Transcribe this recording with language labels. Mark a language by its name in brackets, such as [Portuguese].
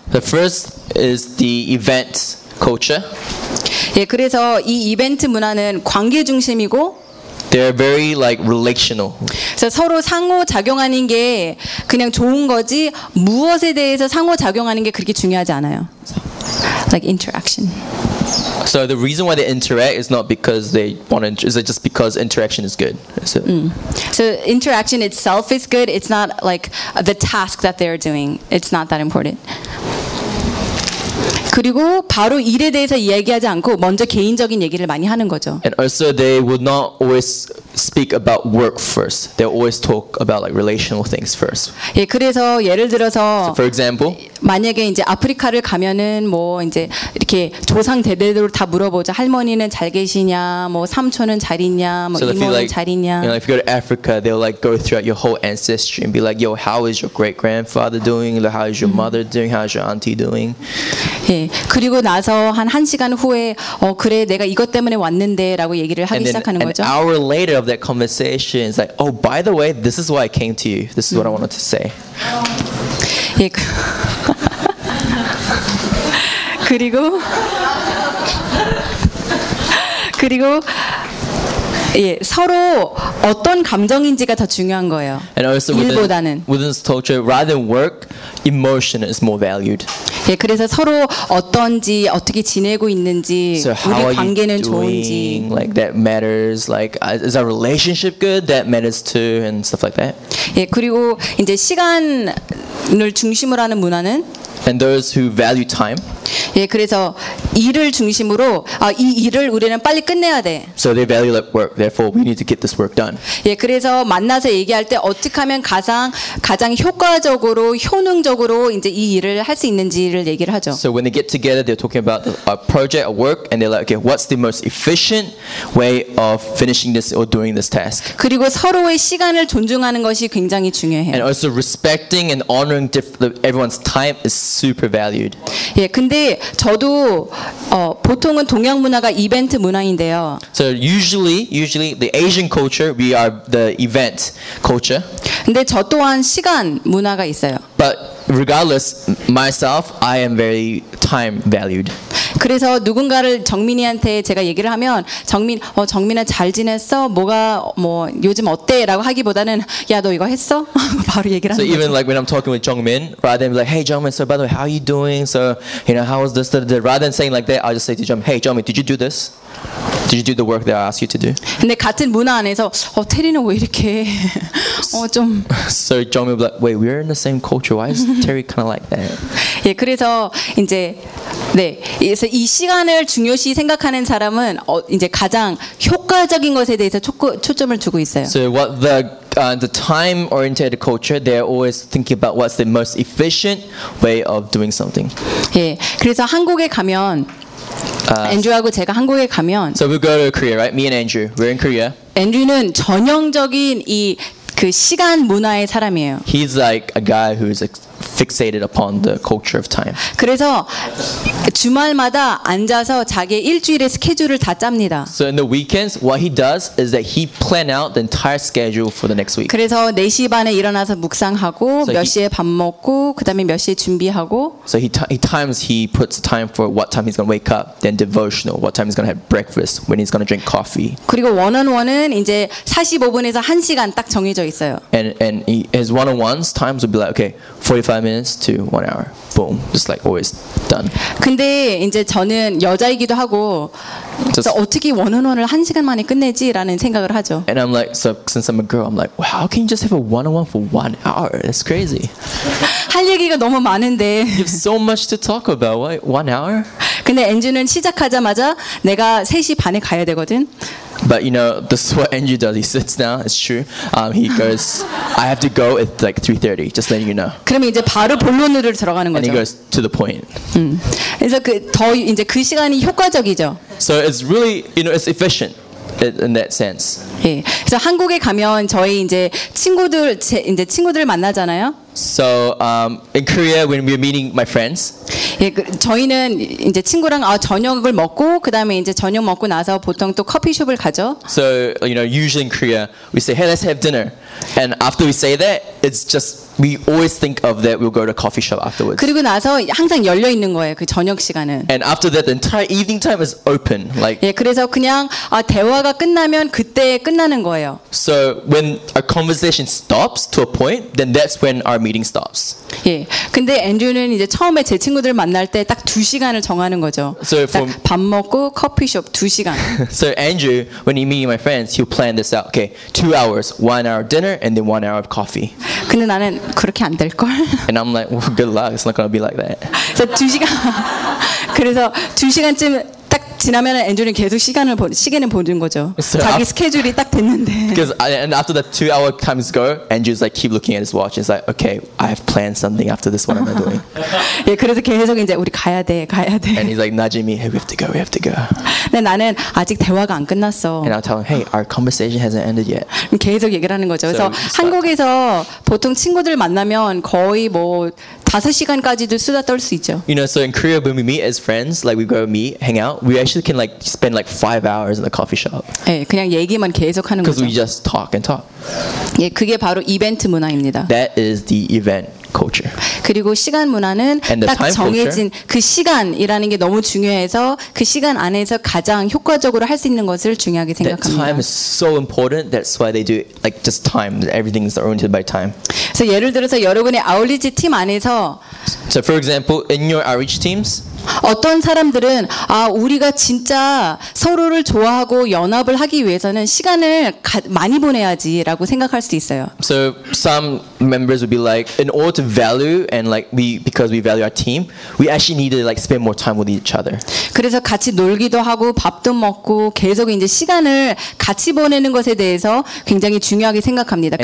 [English] The first is the event culture. [Korean] 예, 그래서 이 이벤트 문화는 관계 중심이고 [English] They're very like relational. [Korean] 그래서 서로 상호 작용하는 게 그냥 좋은 거지 무엇에 대해서 상호 작용하는 게 그렇게 중요하지 않아요. [English] Like interaction. So the reason why they interact is not because they want to. Is it just because interaction is good? Is it? So interaction itself is good. It's not like the task that they're doing. It's not that important. [Korean] 그리고 바로 일에 대해서 이야기하지 않고 먼저 개인적인 얘기를 많이 하는 거죠. [English] And also they would not always speak about work first. They always talk about like relational things first. [Korean] 예, 그래서 예를 들어서 [English] so for example, [Korean] 만약에 이제 아프리카를 가면은 뭐 이제 이렇게 조상 대대로 다 물어보죠. 할머니는 잘 계시냐? 뭐 삼촌은 잘 있냐? 뭐 [English] so [Korean] 이모는 [English] like, [Korean] 잘 있냐? [English] You know, if you go to Africa, they'll like go throughout your whole ancestry and be like, "Yo, how is your great grandfather doing? How is your mother doing? How is your auntie doing?" [Korean] 예, 그리고 나서 한 시간 후에 그래 내가 이것 때문에 왔는데라고 얘기를 하기 [English] and then, [Korean] 시작하는 [English] an [Korean] 거죠. [English] An hour later of that conversation is like, "Oh, by the way, this is why I came to you. This is what I wanted to say." [Korean] 예. 그리고 그리고 예, 서로 어떤 감정인지가 더 중요한 거예요. [English] And also within, [Korean] 일보다는 [English] within this culture, rather than work, emotion is more valued. [Korean] 예, 그래서 서로 어떤지 어떻게 지내고 있는지 [English] so [Korean] 우리 관계는 좋은지 [English] like that matters like is our relationship good that matters too and stuff like that. [Korean] 예, 그리고 이제 시간을 중심으로 하는 문화는 [English] And those who value time. [Korean] 예, 그래서 일을 중심으로 이 일을 우리는 빨리 끝내야 돼. [English] So they value that work. Therefore, we need to get this work done. [Korean] 예, 그래서 만나서 얘기할 때 어떻게 하면 가장 효과적으로 효능적으로 이제 이 일을 할 수 있는지를 얘기를 하죠. [English] So when they get together, they're talking about a project, a work, and they're like, okay, what's the most efficient way of finishing this or doing this task? [Korean] 그리고 서로의 시간을 존중하는 것이 굉장히 중요해요. [English] And also respecting and honoring everyone's time is super valued. [Korean] 예, 근데 저도 보통은 동양 문화가 이벤트 문화인데요. [English] So usually the Asian culture we are the event culture. [Korean] 근데 저 또한 시간 문화가 있어요. [English] But regardless myself I am very time valued. [Korean] 그래서 누군가를 정민이한테 제가 얘기를 하면 정민 정민아 잘 지냈어? 뭐가 뭐 요즘 어때라고 하기보다는 야 너 이거 했어? 바로 얘기를 하는 [English] So even like when I'm talking with Jongmin, rather than be like hey Jongmin so by the way how are you doing? So you know how was this rather than saying like that I just say to Jongmin, hey Jongmin, did you do this? Did you do the work that I asked you to do? [Korean] 근데 같은 문화 안에서 테리는 왜 이렇게 좀 [English] So Jongmin be like wait, we're in the same culture. Why is Terry kind of like that? [Korean] 예, 그래서 이제 네. 그래서 이 시간을 중요시 생각하는 사람은 이제 가장 효과적인 것에 대해서 초점을 두고 있어요. [English] So what the time-oriented culture, they're always thinking about what's the most efficient way of doing something. [Korean] 예, 그래서 한국에 가면 앤드류하고 제가 한국에 가면 [English] So we go to Korea, right? Me and Andrew. We're in Korea. [Korean] 앤드류는 전형적인 이 그 시간 문화의 사람이에요. [English] He's like a guy who's fixated upon the culture of time. [Korean] 그래서 주말마다 앉아서 자기 일주일의 스케줄을 다 짭니다. [English] So in the weekends, what he does is that he plan out the entire schedule for the next week. [Korean] 그래서 4시 반에 일어나서 묵상하고 [English] so [Korean] 몇 시에 밥 먹고 그다음에 몇 시에 준비하고. [English] So he puts time for what time he's going to wake up, then devotional, what time he's going to have breakfast, when he's going to drink coffee. [Korean] 그리고 1-on-1은 이제 45분에서 1시간 딱 정해져 있어요. [English] And his one-on-ones times would be like, okay, 45 minutes to 1 hour. Boom. Just like always done. [Korean] 근데 이제 저는 여자이기도 하고 진짜 어떻게 1-on-1을 1시간 만에 끝내지라는 생각을 하죠. [English] And I'm like, so since I'm a girl, I'm like, well, how can you just have a 1-on-1 for 1 hour? That's crazy. [Korean] 할 얘기가 너무 많은데. [English] You have so much to talk about. Why 1 hour? [Korean] 근데 엔진은 시작하자마자 내가 3시 반에 가야 되거든. [English] But you know, this is what Andrew does. He sits down. It's true. He goes, I have to go at like 3:30. Just letting you know. [Korean] 그럼 이제 바로 본론으로 들어가는 거죠. [English] And he goes to the point. [Korean] 그래서 그 더 이제 그 시간이 효과적이죠. [English] So it's really, you know, it's efficient in that sense. [Korean] 예. 그래서 한국에 가면 저희 이제 친구들 이제 친구들 만나잖아요. [English] So in Korea, when we're meeting my friends. [Korean] 예, 그, 저희는 이제 친구랑 아, 저녁을 먹고 그다음에 이제 저녁 먹고 나서 보통 또 커피숍을 가죠. [English] So you know, usually in Korea, we say, "Hey, let's have dinner." And after we say that, it's just we always think of that we'll go to a coffee shop afterwards. [Korean] 그리고 나서 항상 열려 있는 거예요, 그 저녁 시간은. [English] And after that, the entire evening time is open. Like [Korean] 예, 그래서 그냥 아, 대화가 끝나면 그때 끝나는 거예요. [English] So when a conversation stops to a point, then that's when our meeting stops. [Korean] 예, 근데 앤드류는 이제 처음에 제 친구들 만날 때 딱 두 시간을 정하는 거죠. [English] So [Korean] 밥 먹고 커피숍 두 시간. [English] So Andrew, when he meets my friends, he'll plan this out. Okay, 2 hours, 1 hour dinner, and then 1 hour of coffee. [Korean] 근데 나는 그렇게 안 될 걸. [English] And I'm like, well, good luck. It's not gonna be like that. [Korean] 그래서 두 시간. 그래서 두 시간쯤 딱 지나면 앤드류는 계속 시간을 보 시계는 보는 거죠. [English] So [Korean] 자기 [English] after, [Korean] 스케줄이 딱 됐는데. [English] Because and after the 2 hour times go, Andrew's like keep looking at his watch. He's like, okay, I have planned something after this. What am I doing? [Korean] 예, 그래서 계속 이제 우리 가야 돼, 가야 돼. [English] And he's like, Najimi, hey, we have to go, we have to go. [Korean] 근데 나는 아직 대화가 안 끝났어. [English] And I'll tell him, hey, our conversation hasn't ended yet. [Korean] 계속 얘기를 하는 거죠. 그래서 [English] so [Korean] 한국에서 보통 친구들 만나면 거의 뭐 5시간까지도 수다 떨 수 있죠. [English] You know, so in Korea, when we meet as friends, like we go meet, hang out, we actually can like spend like 5 hours in the coffee shop. [Korean] 예, 그냥 얘기만 계속하는 거죠. [English] Because we just talk and talk. [Korean] 예, 그게 바로 이벤트 문화입니다. [English] That is the event culture. [Korean] 그리고 시간 문화는 딱 정해진 [English] culture, [Korean] 그 시간이라는 게 너무 중요해서 그 시간 안에서 가장 효과적으로 할 수 있는 것을 중요하게 생각합니다. [English] That time is so important. That's why they do like just time. Everything is oriented by time. [Korean] 그래서 예를 들어서 여러분의 아울리지 팀 안에서 [English] So for example, in your outreach teams, [Korean] 어떤 사람들은 아 우리가 진짜 서로를 좋아하고 연합을 하기 위해서는 시간을 많이 보내야지라고 생각할 수도 있어요. [English] So some members would be like, in order to value and like we because we value our team, we actually need to like spend more time with each other. [Korean] 그래서 같이 놀기도 하고 밥도 먹고 계속 이제 시간을 같이 보내는 것에 대해서 굉장히 중요하게 생각합니다.